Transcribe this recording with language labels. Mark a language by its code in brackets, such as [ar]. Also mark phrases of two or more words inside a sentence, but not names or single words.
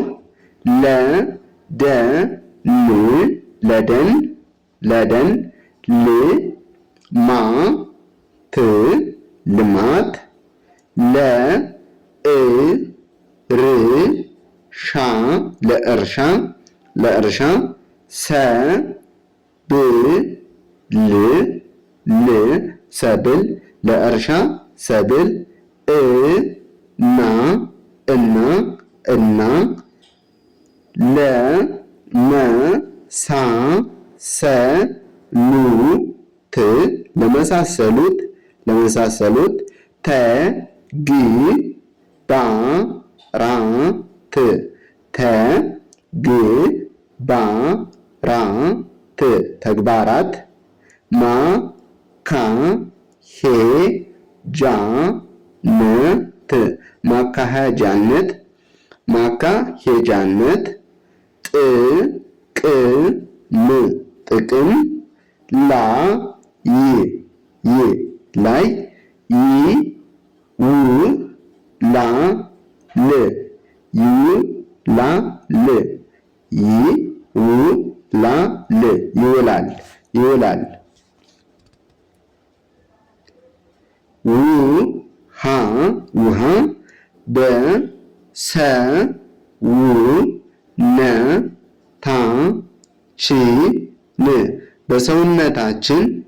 [am] ለደን ልማት ለእርሻ ሰብል ለእርሻ ሰብል እና ለመሳሰሉ ት ለመሳሰሉት ተ ግ ባ ራ ት ተ ግ ባ ራ ት ተግባራት ማ ካ ሄ ጃ ነ ት ማካሄጃነት ጥ ቅ ም ጥቅም ላ ይ ላይ ይ ው ላ ል ይውላል ውሃ በ ሰ ው ነ ታ ች ን በሰውነታችን